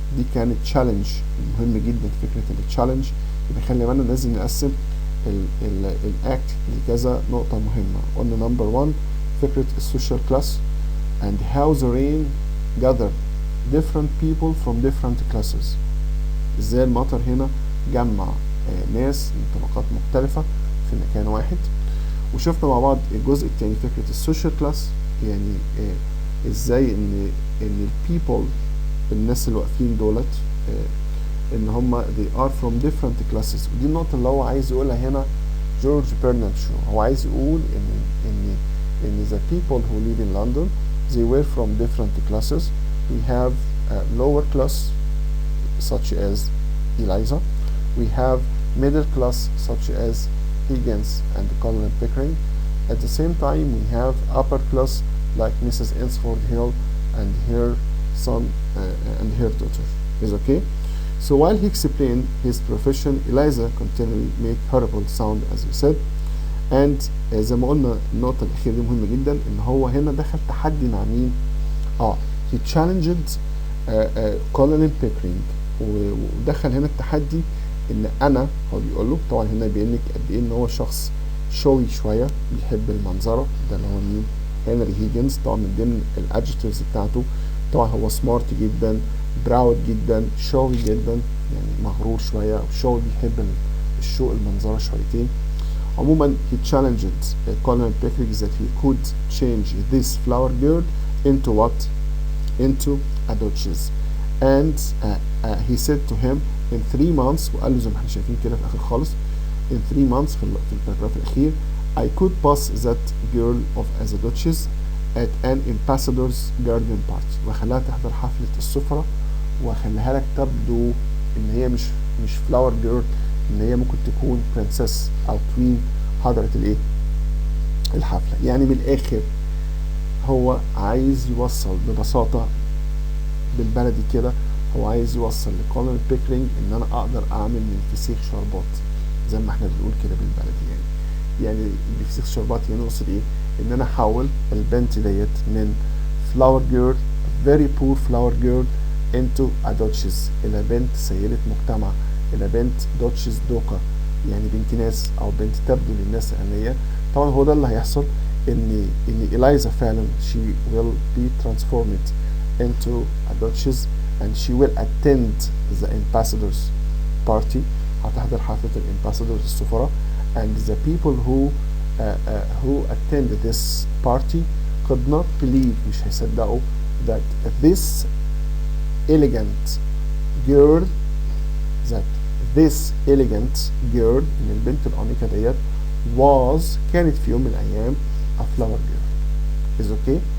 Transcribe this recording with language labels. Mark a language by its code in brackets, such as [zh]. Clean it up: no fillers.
[ar] دي كانت تشالنج مهم جدا. فكرة التشالنج يبقى خلي بالنا لازم نقسم الاكت لكذا نقطة مهمة. قلنا نمبر 1 فكرة السوشيال كلاس [en] and how the rain gather different people from different classes. [ar] ازاي المطر هنا جمع ناس من طبقات مختلفة في مكان واحد. وشفنا مع بعض الجزء الثاني فكرة السوشيال كلاس، يعني ازاي ان البيبل الناس اللي واقفين دولت ان هم [en] they are from different classes. [ar] ودي النقطة اللي هو عايز يقولها هنا جورج برنارد شو. هو عايز يقول ان [en] the people who live in London they were from different classes. We have a lower class such as Eliza. We have middle class such as Higgins and Colin Pickering. At the same time we have upper class like Mrs. Ensford Hill and her son and her daughter. Is okay? So while he explained his profession, Eliza continually made horrible sound as we said. [ar] and زي ما قلنا النقطة الأخيرة دي مهمة جدا، إن هو هنا دخل تحدي مع مين؟ [en] he challenged Colin Pickering، [ar] ودخل هنا التحدي إن أنا، هو بيقول له طبعا هنا بيبين لك قد إيه إن هو شخص شوي شوية بيحب المنظرة. ده اللي هو مين؟ هنري هيجنز. طبعا من ضمن الادجكتيفز بتاعته طبعا هو سمارت جدا، براود جدا، شوي جدا، يعني مغرور شوية، أو شوي بيحب الشو المنظرة شويتين. عموما [en] he challenged Colin Pickering that he could change this flower girl into what? Into a duchess. And he said to him in 3 months، [ar] وقال له زي ما احنا شايفين كده في الآخر خالص [en] in 3 months [ar] في الباراجراف الأخير [en] I could pass that girl off as a duchess at an ambassador's garden party. [ar] وخلاها تحضر حفلة السفرة، وخلاها لك تبدو ان هي مش flower girl، ان هي ممكن تكون برنسس او كوين حضرت الايه؟ الحفلة. يعني من الاخر هو عايز يوصل ببساطة بالبلدي كده، هو عايز يوصل لكولن بيكرينج ان انا اقدر اعمل من الفسيخ شربات، زي ما احنا بنقول كده بالبلدي يعني الفسيخ شربات يعني نقصد ايه؟ ان انا احول البنت ديت من [en] flower girl, very poor flower girl into a duchess، [ar] الى بنت سيدة مجتمع، الى بنت duchess دوقة، يعني بنت ناس او بنت تبدو للناس الأغنياء. طبعا هو ده اللي هيحصل، ان إلايزا فعلا [en] she will be transformed into a duchess and she will attend the ambassadors party، [ar] هتحضر حفلة الامباسادورز السفراء. [en] and the people who attended this party could not believe، [ar] مش هيصدقوا [en] that this elegant girl that this elegant girl [ar] ان البنت الأنيقة ديت كانت في يوم من الأيام [en] a flower girl is okay.